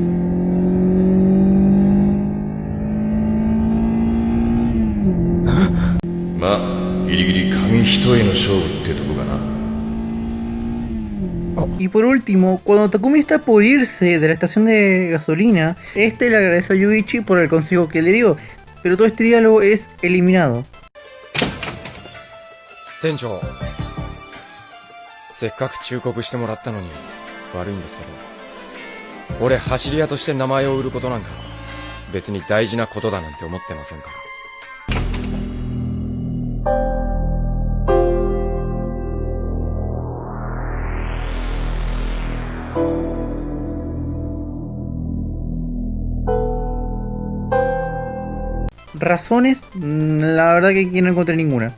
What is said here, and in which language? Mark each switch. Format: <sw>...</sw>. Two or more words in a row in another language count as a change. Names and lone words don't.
<es>Y por último, cuando Takumi está por irse de la estación de gasolina, este le agradece a Yuichi por el consejo que le dio, pero todo este diálogo es eliminado.</es> <ja>Tenchou, せっかく忠告してもらったのに悪いんですけど、俺走り屋として名前を売ることなんか別に大事なことだなんて思ってませんから。</ja> <es>Razones, la verdad que aquí no encontré ninguna.</es>